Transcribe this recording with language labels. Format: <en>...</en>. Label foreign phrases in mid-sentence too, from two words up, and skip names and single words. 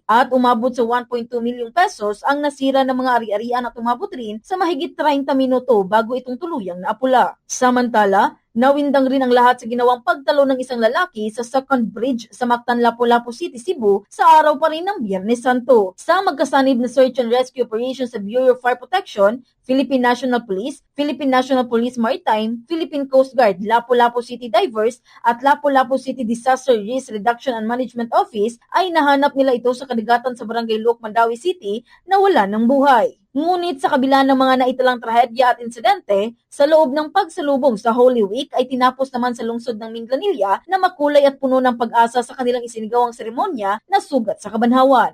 <tl>At umabot sa 1.2 milyong pesos ang nasira ng mga ari-arian at umabot rin sa mahigit 30 minuto bago itong tuluyang naapula. Samantala, nawindang rin ang lahat sa ginawang pagtalo ng isang lalaki sa</tl> <en>second bridge</en> <tl>sa Mactan, Lapu-Lapu City, Cebu sa araw pa rin ng Biyernes Santo. Sa magkasanib na</tl> <en>search and rescue operations</en> <tl>sa Bureau of Fire Protection, Philippine National Police, Philippine National Police Maritime, Philippine Coast Guard, Lapu-Lapu City Divers at Lapu-Lapu City Disaster Risk Reduction and Management Office ay nahanap nila ito sa kadagatan sa Barangay Luok, Mandawi City na wala ng buhay. Ngunit sa kabila ng mga naitalang trahedya at insidente, sa loob ng pagsalubong sa Holy Week ay tinapos naman sa lungsod ng Minglanilla na makulay at puno ng pag-asa sa kanilang isinigawang seremonya na sugat sa Kabanhawan.</tl>